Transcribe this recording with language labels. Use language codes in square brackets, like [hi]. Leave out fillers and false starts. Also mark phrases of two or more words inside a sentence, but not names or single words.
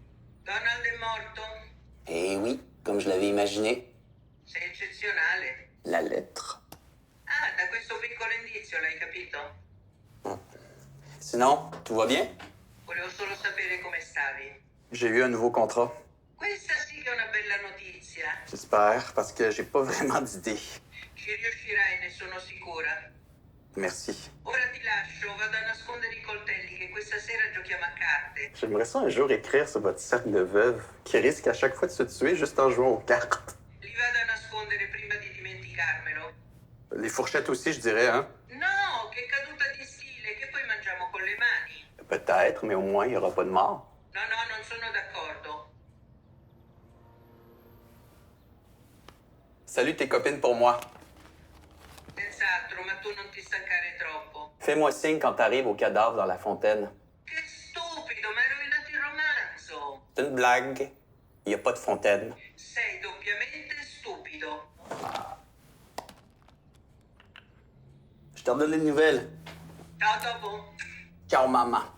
[it] Donald è morto? [fr] Eh oui, comme je l'avais imaginé. [it] Sei eccezionale. [fr] La lettre. [it] Ah, da questo piccolo indizio l'hai capito? [fr] Sinon, tout va bien? [it] Volevo solo sapere come stavi. [fr] J'ai eu un nouveau contrat. [it] Questa sì che è una bella notizia. [fr] J'espère, parce que j'ai pas vraiment d'idée. [it] Ci riuscirai, ne sono sicura. [fr] Merci. [it] Ora ti lascio, vado a nascondere i coltelli che questa sera giochiamo a carte. [fr] J'aimerais ça un jour écrire sur votre cercle de veuve qui risque à chaque fois de se tuer juste en jouant aux cartes. [it] Li vado a nascondere prima di dimenticarmelo. [fr] Les fourchettes aussi, je dirais, hein? [it] No, che caduta di stile, che poi mangiamo con le mani. [fr] Peut-être, mais au moins, il n'y aura pas de mort. [it] No, non sono d'accordo. [fr] Salut tes copines pour moi. [it] Senz'altro, ma tu non ti stancare troppo. [fr] Fais-moi signe quand t'arrives au cadavre dans la fontaine. [it] Che stupido, mi hai rovinato il romanzo. [fr] C'est une blague. Il n'y a pas de fontaine. [it] Sei doppiamente stupido. [fr] Je te redonne des nouvelles. [it] Ciao, dopo. Ciao, maman.